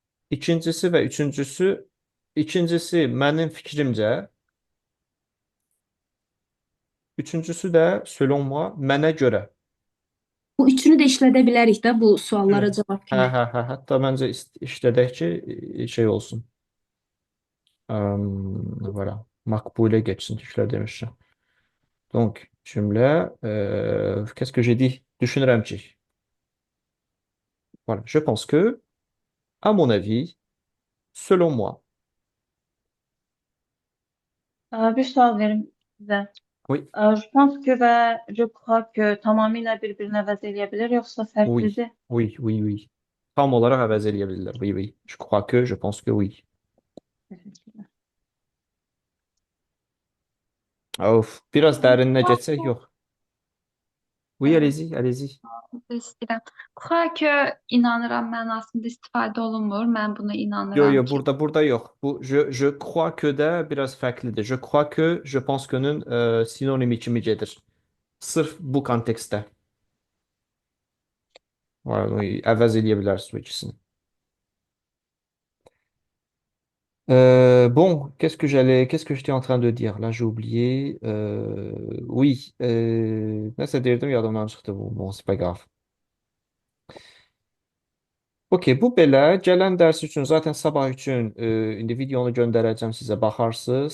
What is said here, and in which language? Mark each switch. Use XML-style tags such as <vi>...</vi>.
<az>ikincisi və ikincisi mənim fikrimcə, üçüncüsü də</az> <fr>selon moi</fr> <az>mənə görə. Bu üçünü də işlədə bilərik də bu suallara cavab kimi. Hətta məncə işlədək ki, şey olsun.</az> <fr>Voilà.</fr> <tr>Makbule geçsin Türkler demişler.</tr> <fr>Donc, cümle, qu'est-ce que j'ai dit?</fr> <az>Düşünürəm ki.</az> <fr>Voilà. Je pense que, à mon avis, selon moi.</fr> <az>Bir sual verim sizə.</az> <fr>Oui, Je pense que</fr> <az>və</az> <fr>je crois que</fr> <az>tamamilə bir-birini əvəz eləyə bilər, yoxsa</az> <fr>oui,</fr> <az>fərqlidir?</az> <fr>oui.</fr> <az>Tam olarak əvəz eləyə bilirlər.</az> <fr>Oui. Je crois que, je pense que oui.</fr> <az>Təşəkkürlər. Of, biraz dərinə geçsək, yox.</az> <fr>Oui, allez-y.</fr> <az>İstəyirəm.</az> <fr>Crois que</fr> <az>inanıram mənasında istifadə olunmur. Mən buna inanıram Yo, ki. burada yox. Bu</az> <fr>je crois que</fr> <az>də biraz fərqlidir.</az> <fr>Je crois que, je pense que-</fr> <az>nün sinonimi kimi gedir. Sırf bu kontekstdə. Əvəz eləyə bilərsiniz bu ikisini.</az> <fr>Bon, qu'est-ce que j'étais en train de dire? Là, j'ai oublié.</fr> <az>Oui, nəsə deyirdim, yadımdan çıxdı bu.</az> <fr>Bon, c'est pas grave.</fr> <az>Okey, bu belə. Gələn dərs üçün, zaten sabah üçün indi videonu göndərəcəm sizə, baxarsınız.</az>